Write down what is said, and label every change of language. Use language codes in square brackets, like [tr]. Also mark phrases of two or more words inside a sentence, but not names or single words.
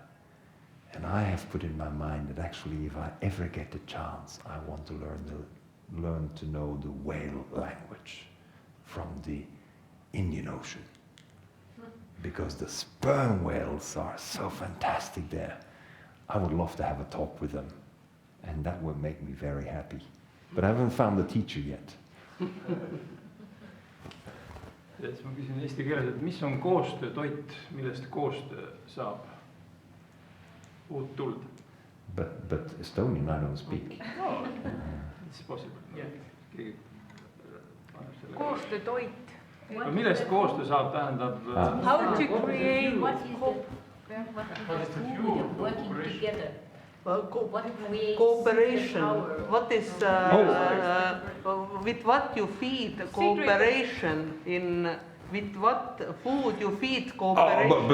[en] And I have put in my mind that actually if I ever get the chance, I want to learn to know the whale language from the Indian Ocean. Because the sperm whales are so fantastic there. I would love to have a talk with them. And that would make me very happy. But I haven't found a teacher yet. [et] siis ma küsin eesti keeles, et mis on koostöötoit, millest koostöö saab uut tuld? [en] But Estonian I don't speak. No, it's possible. [et] Keegi paneb selle. Koostöötoit. No millest koostöö saab, tähendab... [en] How to create... What is the food of working together? Cooperation. What is with what you feed cooperation in with what food you feed cooperation?